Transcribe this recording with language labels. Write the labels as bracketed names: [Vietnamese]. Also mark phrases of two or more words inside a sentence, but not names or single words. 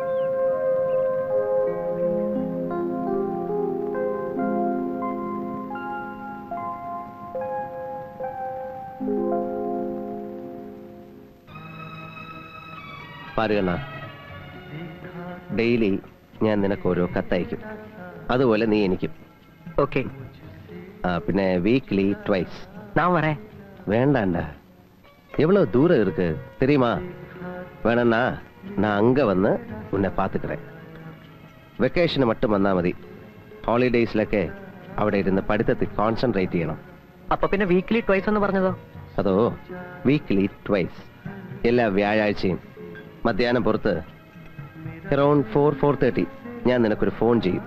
[Malayalam] പാരുകണ്ണ, ഡെയിലി ഞാൻ നിനക്ക് ഓരോ കത്തയക്കും. അതുപോലെ നീ എനിക്കും. ഓക്കെ. പിന്നെ [English] weekly twice. [Tamil] நான் வரேன். வேண்டாண்டா, எவ்வளவு தூரம் இருக்கு தெரியுமா? வேணா நான் அங்க வந்து உன்னை பாத்துக்கிறேன். [Malayalam] വെക്കേഷന് மட்டும் വന്നാ മതി. ഹോളിഡേയ്സിലൊക്കെ അവിടെ ഇരുന്ന് പഠിത്തത്തിൽ കോൺസെൻട്രേറ്റ് ചെയ്യണം. അപ്പൊ പിന്നെ [English] weekly twice [Malayalam] എന്ന് പറഞ്ഞതോ? അതോ [English] weekly twice. [Malayalam] എല്ലാ വ്യാഴാഴ്ചയും മധ്യാഹ്നം പുറത്ത് അറൌണ്ട് 4-4:30 ഞാൻ നിനക്കൊരു ഫോൺ ചെയ്യും.